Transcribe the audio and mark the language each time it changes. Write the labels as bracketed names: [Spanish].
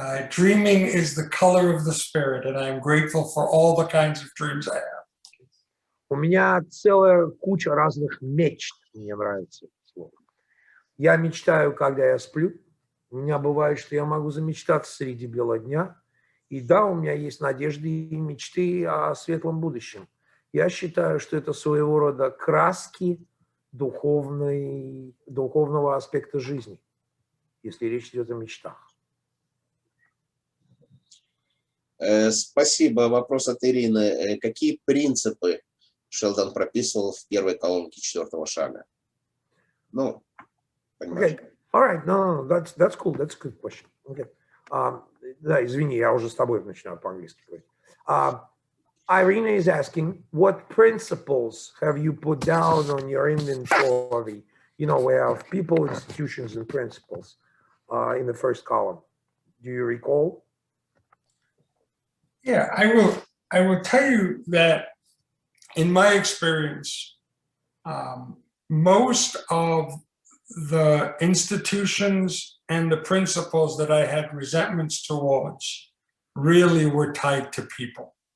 [English] Dreaming is the color of the spirit, and I'm grateful for all the kinds of dreams I have. [Russian] У меня целая куча разных мечт, мне нравится это слово. Я мечтаю, когда я сплю. У меня бывает, что я могу замечтаться среди бела дня. И да, у меня есть надежды и мечты о светлом будущем. Я считаю, что это своего рода краски духовного аспекта жизни, если речь идет о мечтах. Спасибо. Вопрос от Ирины. Какие принципы Шелдон прописывал в первой колонке 4-го шага? Ну, понимаешь. [English] Okay. All right. No, that's cool. That's a good question. Okay. [Russian] Да, извини, я уже с тобой начинаю по-английски говорить. [English] Irina is asking, what principles have you put down on your inventory? You know, we have people, institutions, and principles in the first column. Do you recall? Yeah, I will tell you that in my experience, most of the institutions and the principles that I had resentments towards really were tied to people.